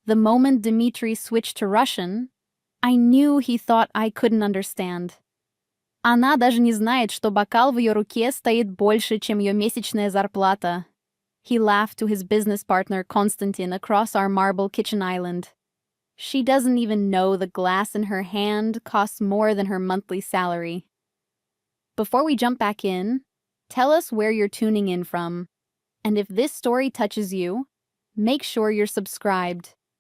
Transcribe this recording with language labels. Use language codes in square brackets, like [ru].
[en] The moment Dmitry switched to Russian, I knew he thought I couldn't understand. [ru] Она даже не знает, что бокал в ее руке стоит больше, чем ее месячная зарплата. [en] He laughed to his business partner Konstantin across our marble kitchen island. She doesn't even know the glass in her hand costs more than her monthly salary. Before we jump back in, tell us where you're tuning in from. And if this story touches you, make sure you're subscribed.